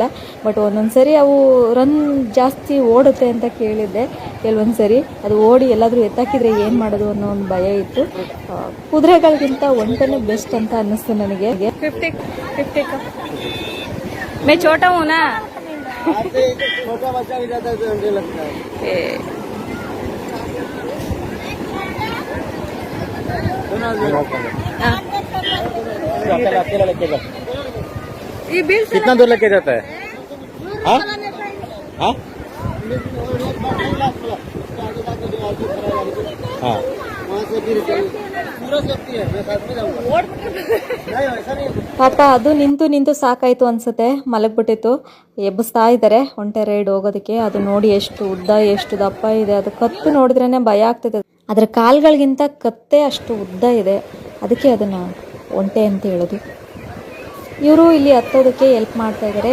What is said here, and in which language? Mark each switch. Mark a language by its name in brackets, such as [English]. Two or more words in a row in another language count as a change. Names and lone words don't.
[Kannada] ಬಟ್ ಒಂದೊಂದು ಸರಿ ಅವು ರನ್ ಜಾಸ್ತಿ ಓಡುತ್ತೆ ಅಂತ ಕೇಳಿದ್ದೆ. ಕೆಲವೊಂದು ಸರಿ ಅದು ಓಡಿ ಎಲ್ಲಾದರೂ ಎತ್ತಾಕಿದ್ರೆ ಏನು ಮಾಡೋದು ಅನ್ನೋ ಒಂದು ಭಯ ಇತ್ತು. ಕುದುರೆಗಳಿಗಿಂತ ಒಂಟೆನೇ ಬೆಸ್ಟ್ ಅಂತ ಅನ್ನಿಸ್ತು ನನಗೆ. [Hindi] 50 में छोटा हूँ ना, छोटा बच्चा भी जाता है तो डर लगता है। अकेला लेके जा। कितना दूर लेके जाता है? हाँ हाँ हाँ, वहाँ से फिर पूरा सेफ्टी है। मैं साथ में जाऊँगा। नहीं वैसा नहीं। [Kannada] ಪಾಪ ಅದು ನಿಂತು ಸಾಕಾಯಿತು ಅನ್ಸುತ್ತೆ, ಮಲಗ್ಬಿಟ್ಟಿತ್ತು. ಎಬ್ಬಿಸ್ತಾ ಇದ್ದಾರೆ ಒಂಟೆ ರೈಡ್ ಹೋಗೋದಕ್ಕೆ. ಅದು ನೋಡಿ ಎಷ್ಟು ಉದ್ದ, ಎಷ್ಟು ದಪ್ಪ ಇದೆ. ಅದು ಕತ್ತು ನೋಡಿದ್ರೇ ಭಯ ಆಗ್ತದೆ. ಅದರ ಕಾಲ್ಗಳಿಗಿಂತ ಕತ್ತೆ ಅಷ್ಟು ಉದ್ದ ಇದೆ, ಅದಕ್ಕೆ ಅದನ್ನು ಒಂಟೆ ಅಂತ ಹೇಳೋದು. ಇವರು ಇಲ್ಲಿ ಹತ್ತೋದಕ್ಕೆ ಹೆಲ್ಪ್ ಮಾಡ್ತಾ ಇದ್ದಾರೆ.